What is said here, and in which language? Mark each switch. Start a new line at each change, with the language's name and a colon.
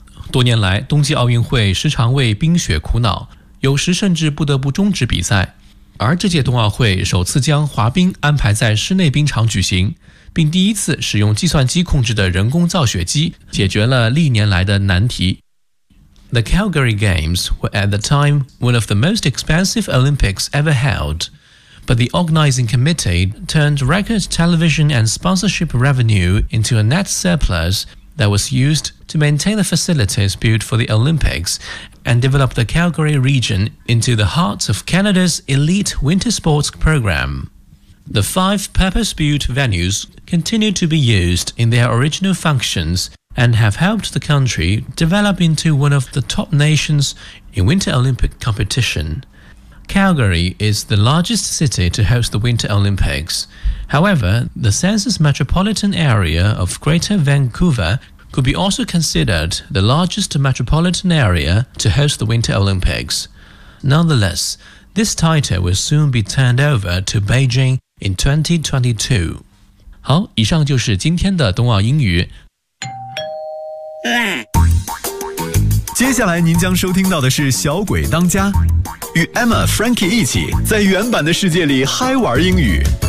Chinese: 多年来，冬季奥运会时常为冰雪苦恼，有时甚至不得不终止比赛，而这届冬奥会首次将滑冰安排在室内冰场举行，并第一次使用计算机控制的人工造雪机解决了历年来的难题。
English: The Calgary Games were at the time one of the most expensive Olympics ever held, but the organizing committee turned record television and sponsorship revenue into a net surplus that was used to maintain the facilities built for the Olympics and develop the Calgary region into the heart of Canada's elite winter sports program. The five purpose-built venues continue to be used in their original functions and have helped the country develop into one of the top nations in Winter Olympic competition. Calgary is the largest city to host the Winter Olympics. However, the census metropolitan area of Greater Vancouver could be also considered the largest metropolitan area to host the Winter Olympics. Nonetheless, this title will soon be turned over to Beijing. In 2022.
Chinese: 好，以上就是今天的冬奥英语。接下来您将收听到的是小鬼当家，与 Emma Frankie 一起在原版的世界里嗨玩英语。